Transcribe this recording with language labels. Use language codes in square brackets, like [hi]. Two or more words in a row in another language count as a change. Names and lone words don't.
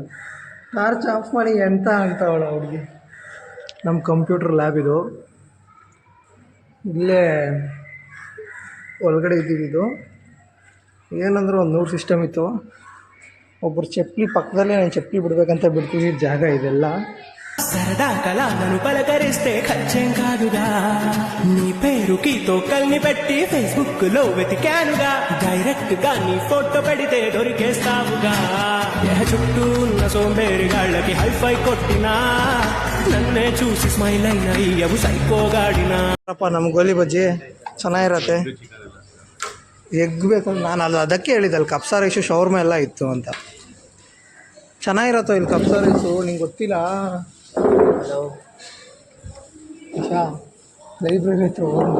[en] torch off [kn] ಮಾಡಿ ಎಂತ ಅಂತಾವಳ ಹುಡುಗಿ. ನಮ್ಮ [en] computer lab [kn] ಇದು, ಇಲ್ಲೇ ಒಳಗಡೆ ಇದ್ದಿದ್ದು. ಏನಂದ್ರೆ ಒಂದು 100 ಸಿಸ್ಟಮ್ ಇತ್ತು. ಒಬ್ಬರು ಚಪ್ಪಲಿ ಪಕ್ಕದಲ್ಲೇ ನಾನು ಚಪ್ಪಲಿ బిడಬೇకంత ಬಿಡ್ತೀವಿ ಜಾಗ ಇದೆಲ್ಲ. [te] సరదా కళ నన్ను పలకరిస్తే ఖర్చేం కాదుగా, నీ పేరుకి తోకల్ని పెట్టి ఫేస్బుక్ లో వెతికానుగా, డైరెక్ట్ గా నీ ఫోటో పెడితే దొరికేస్తావుగా. చుట్టూ ఉన్న సోంబేరి గాళ్ళకి హైఫై కొట్టినా నన్నే చూసి స్మైల్ అయిన అయ్యవు సైకోగాడినా. [kn] ನಮ್ಮ ಗೋಲಿ ಬಜ್ಜಿ ಚೆನ್ನಾಗಿರತ್ತೆ. ಎಗ್ ಬೇಕಂದ್ರೆ ನಾನು ಅದಕ್ಕೆ ಹೇಳಿದ್ದಲ್ಲ ಕಪ್ಸಾ ರೈಸು ಶವರ್ಮ ಎಲ್ಲ ಇತ್ತು ಅಂತ. ಚೆನ್ನಾಗಿರತ್ತೋ ಇಲ್ಲಿ ಕಪ್ಸಾ ರೈಸು, ನಿಂಗೆ ಗೊತ್ತಿಲ್ಲ? ಹಲೋ ಇಶಾ, ಲೈಬ್ರರಿ ಹತ್ರ ಹೋಗೋಣ.